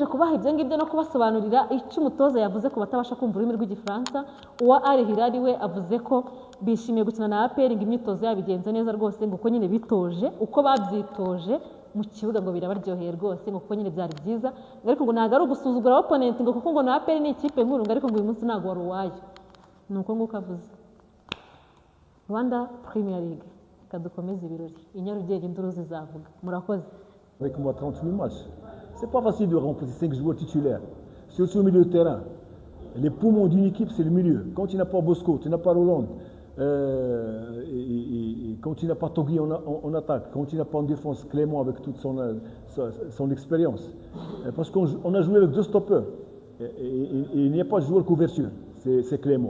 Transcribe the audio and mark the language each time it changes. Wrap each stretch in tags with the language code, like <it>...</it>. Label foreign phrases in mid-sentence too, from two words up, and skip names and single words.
<rw>kubaha ibyo ngibyo no kubasobanurira icyo umutoza yavuze ku batabasha kumva ururimi rw'igifaransa uwa Al Hilal we avuze ko bishimiye gukina na APR ngo imyitozo yabigenze neza rwose ngo uko nyine bitoje uko babyitoje mu kibuga ngo birabaryoheye rwose ngo kuko nyine byari byiza ariko ngo ntago ari ugusuzugura opponent ngo kuko ngo na APR ni ikipe nkuru ngo ariko ngo uyu munsi ntago wari uwayo nuko nguko avuze Rwanda Premier League kadukomeza ibirori inyarugenge induru zizavuga murakoze.</rw> <fr>Avec moi 38 matchs, c'est pas facile de remplacer 5 joueurs titulaires, surtout au milieu de terrain. Les poumons d'une équipe, c'est le milieu. Quand tu n'as pas Bosco, tu n'as pas Roland, et quand tu n'as pas Togui en attaque, quand tu n'as pas en défense Clément avec toute son expérience, parce qu'on a joué avec 2 stoppeurs, et il n'y a pas de joueur couverture, c'est Clément.</fr>